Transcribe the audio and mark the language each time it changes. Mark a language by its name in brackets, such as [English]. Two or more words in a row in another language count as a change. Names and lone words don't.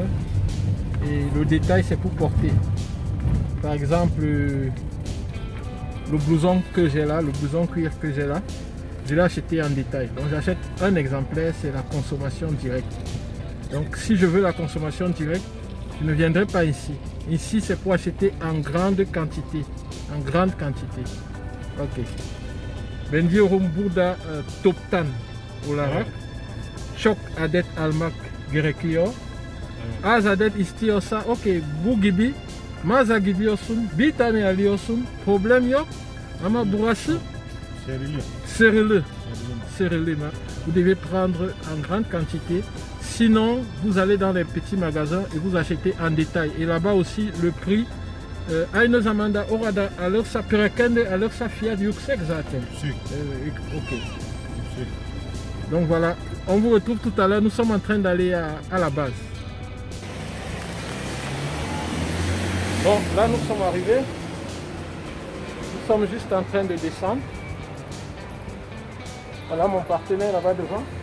[French] Et le détail, c'est pour porter. Par exemple, le blouson que j'ai là, le blouson cuir que j'ai là, je l'ai acheté en détail. Donc j'achète un exemplaire, c'est la consommation directe. Donc si je veux la consommation directe, je ne viendrai pas ici. Ici, c'est pour acheter en grande quantité. En grande quantité. Ok. [Turkish] Ben diyorum burada toptan olarak çok adet almak gerekiyor. Az adet istiyorsa okey bu gibi mağaza gidiyorsun, bir tane alıyorsun, problem yok. Ama burası serré. [French] Vous devez prendre en grande quantité. Sinon, vous allez dans les petits magasins et vous achetez en détail. Et là-bas aussi, le prix, [Turkish] aynı zamanda orada alırsa perakende alırsa fiyat yüksek zaten. [French] Ok. Donc voilà, on vous retrouve tout à l'heure. Nous sommes en train d'aller à la base. Bon, là nous sommes arrivés. Nous sommes juste en train de descendre. Voilà mon partenaire là-bas devant.